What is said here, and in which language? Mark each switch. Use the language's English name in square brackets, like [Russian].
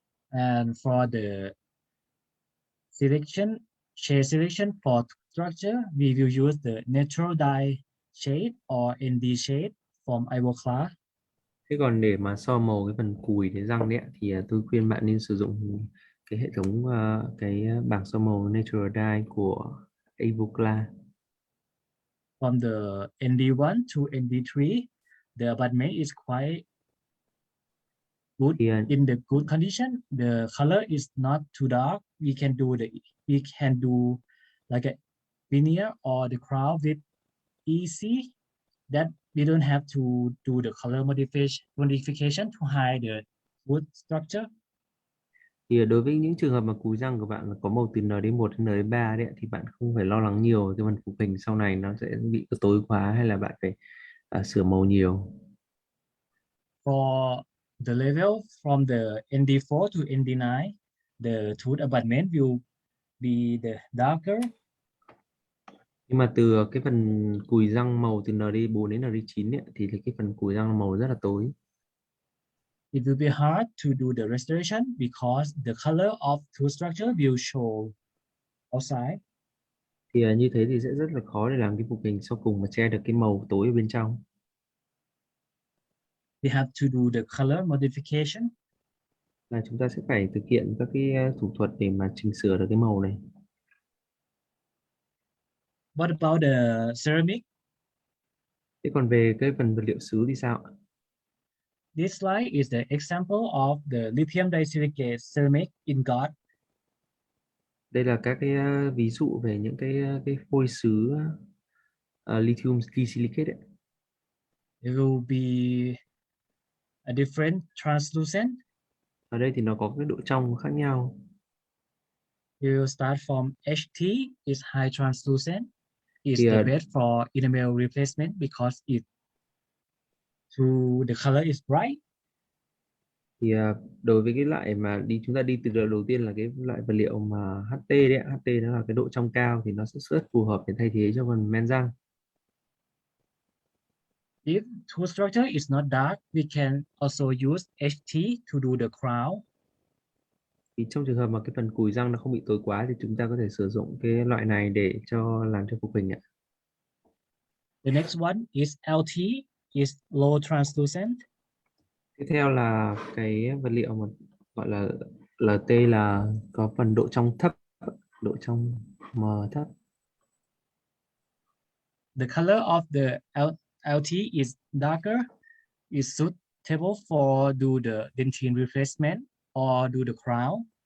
[English] And for the shade selection for structure, we will use the natural dye shade or ND shade from Ivoca. [Vietnamese] Thế còn để mà so màu cái phần cùi cái răng đấy ạ, thì tôi khuyên bạn nên sử dụng cái hệ thống cái bảng so màu Natural Dye của Avocla. [English] From the ND1 to ND3, the abutment is quite good [Vietnamese] Thì [English] in the good condition. The color is not too dark. We can do like a veneer or the crown with easy, that we don't have to do the color modification to hide the wood structure. [Vietnamese] thì đối với những trường hợp mà cùi răng của bạn là có màu từ N đến 1 đến N đến 3 đấy ạ, thì bạn không phải lo lắng nhiều cái phần phục hình sau này nó sẽ bị tối quá hay là bạn phải sửa màu nhiều. [English] For the level from the ND4 to ND9, the tooth abutment will be the darker. [Vietnamese] Nhưng mà từ cái phần cùi răng màu từ ND4 đến ND9 ấy, thì cái phần cùi răng màu rất là tối. [English] It will be hard to do the restoration because the color of tooth structure will show outside. [Vietnamese] Thì như thế thì sẽ rất là khó để làm cái phục hình sau cùng mà che được cái màu tối ở bên trong. [English] We have to do the color modification. [Vietnamese] Là chúng ta sẽ phải thực hiện các cái thủ thuật để mà chỉnh sửa được cái màu này. [English] What about the ceramic? [Vietnamese] Thế còn về cái phần vật liệu sứ thì sao ạ? [English] This slide is the example of the lithium disilicate ceramic ingot. [Vietnamese] Đây là các cái ví dụ về những cái phôi sứ lithium disilicate ấy. [English] It will be a different translucent. [Vietnamese] Ở đây thì nó có cái độ trong khác nhau. [English] We will start from HT is high translucent. It's [Vietnamese] Thì [English] the best for enamel replacement because the color is bright. [Vietnamese] thì đối với cái loại mà chúng ta đi từ đầu tiên là cái loại vật liệu mà HT đấy ạ. HT nó là cái độ trong cao thì nó sẽ rất phù hợp để thay thế cho phần men răng. [English] If tooth structure is not dark, we can also use HT to do the crown. [Vietnamese] Thì trong trường hợp mà cái phần cùi răng nó không bị tối quá thì chúng ta có thể sử dụng cái loại này để làm cho phục hình ạ. [English] The next one is LT, is low translucent. [Vietnamese] Tiếp theo là cái vật liệu mà gọi là LT là có phần độ trong thấp, độ trong mờ thấp. [English] The color of the LT is darker, is suitable for do the dentine replacement or do the crown.